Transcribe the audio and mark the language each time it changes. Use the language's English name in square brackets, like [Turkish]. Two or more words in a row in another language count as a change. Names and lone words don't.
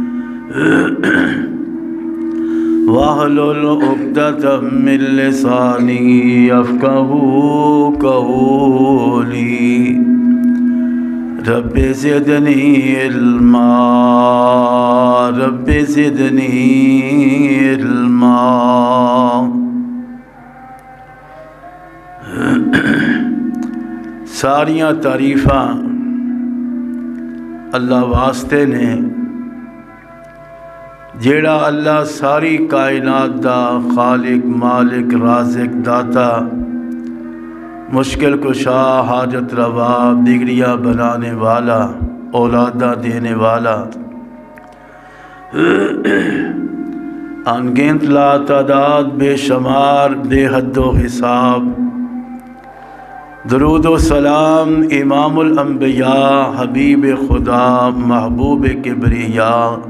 [Arabic] واحلل عقدة من لساني يفقهوا قولي رب زدني علما رب زدنی علما [Punjabi] ساریاں تعریفاں اللہ واسطے نے جیڑا اللہ ساری کائنات دا خالق مالک رازق داتا مشکل کشا حاجت روا بگڑیاں بنانے والا اولادہ دینے والا انگنت لا تعداد بے شمار بے حد و حساب درود و سلام امام الانبیاء حبیب خدا محبوب کبریا